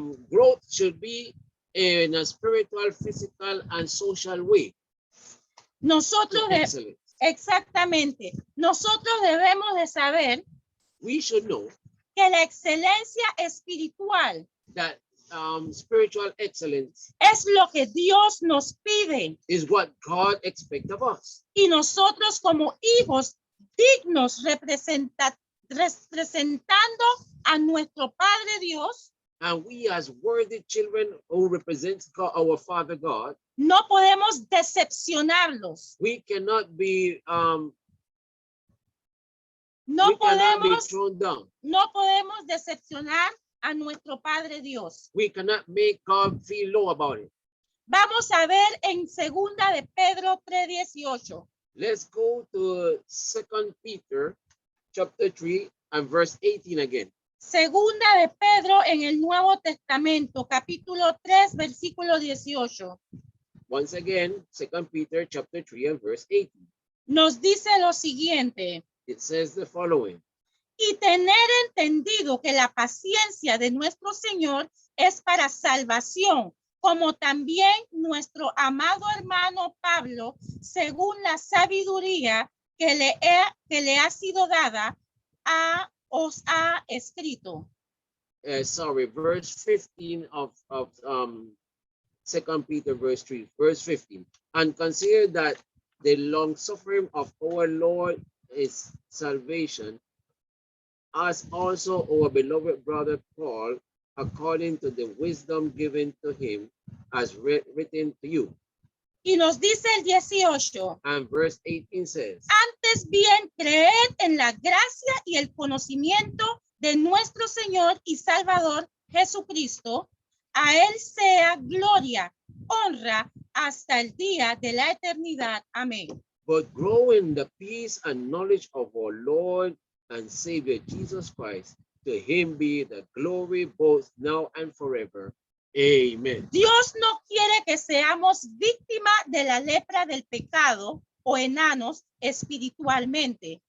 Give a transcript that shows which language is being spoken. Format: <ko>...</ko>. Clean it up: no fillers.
<en>Growth should be in a spiritual, physical, and social way.</en> <es>Nosotros</es> <en>To excellence.</en> <es>exactamente. Nosotros debemos de saber</es> <en>We should know</en> <es>que la excelencia espiritual</es> <en>that spiritual excellence</en> <es>es lo que Dios nos pide</es> <en>is what God expects of us.</en> <es>y nosotros como hijos dignos representando a nuestro Padre Dios,</es> <en>And we as worthy children who represent God, our Father God,</en> <es>no podemos decepcionarlos.</es> <en>we cannot be</en> <es>No</es> <en>we cannot be</en> <es>podemos,</es> <en>thrown down.</en> <es>no podemos decepcionar a nuestro Padre Dios.</es> <en>We cannot make God feel low about it.</en> <es>Vamos a ver en segunda de Pedro 3:18.</es> <en>Let's go to 2 Peter chapter 3 and verse 18 again.</en> <es>Segunda de Pedro en el Nuevo Testamento, capítulo 3, versículo 18.</es> <en>Once again, 2 Peter chapter 3 and verse 18.</en> <es>Nos dice lo siguiente:</es> <en>It says the following.</en> <es>y tener entendido que la paciencia de nuestro Señor es para salvación, como también nuestro amado hermano Pablo, según la sabiduría que le ha sido dada, os ha escrito.</es> <en>Verse 15 of 2 Peter verse 3, verse 15. And consider that the long suffering of our Lord is salvation, as also our beloved brother Paul, according to the wisdom given to him, as written to you.</en> <es>Y nos dice el 18.</es> <en>And verse 18 says,</en> <es>Antes bien, creed en la gracia y el conocimiento de nuestro Señor y Salvador Jesucristo. A Él sea gloria, honra, hasta el día de la eternidad. Amén.</es> <en>but grow in the peace and knowledge of our Lord and Savior Jesus Christ. To him be the glory both now and forever. Amen.</en> <es>Dios no quiere que seamos víctimas de la lepra del pecado o enanos espiritualmente.</es>